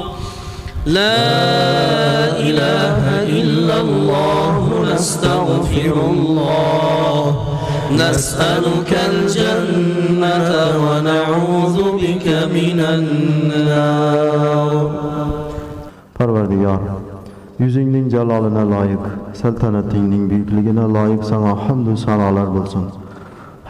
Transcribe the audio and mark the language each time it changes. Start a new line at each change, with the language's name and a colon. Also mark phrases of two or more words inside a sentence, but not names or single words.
Arabic: لا إله إلا الله نستغفر الله. نسألك الجنة ونعوذ بك من النار.
Uzbek: Parvardigor, yüzingning jalolina loyiq, saltanatingning buyukligina loyiq sana hamd va sanolar bo'lsin.